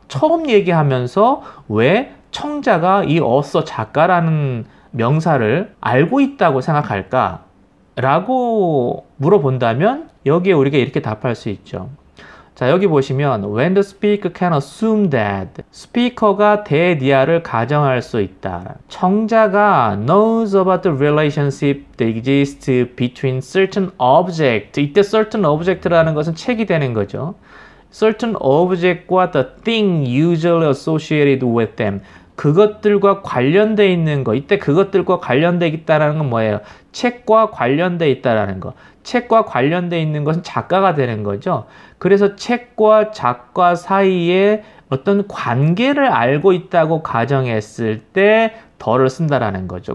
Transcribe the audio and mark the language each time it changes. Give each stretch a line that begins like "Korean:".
Korean: 처음 얘기하면서 왜 청자가 이 author, 작가라는 명사를 알고 있다고 생각할까? 라고 물어본다면 여기에 우리가 이렇게 답할 수 있죠. 자, 여기 보시면
English: when the speaker can assume that
Korean: 스피커가 대디아를 가정할 수 있다. 청자가
English: knows about the relationship that exists between certain object.
Korean: 이때 certain object라는 것은 책이 되는 거죠.
English: certain object과 the thing usually associated with them.
Korean: 그것들과 관련되어 있는 거. 이때 그것들과 관련되어 있다는 건 뭐예요? 책과 관련되어 있다는 거. 책과 관련되어 있는 것은 작가가 되는 거죠. 그래서 책과 작가 사이에 어떤 관계를 알고 있다고 가정했을 때 더를 쓴다라는 거죠.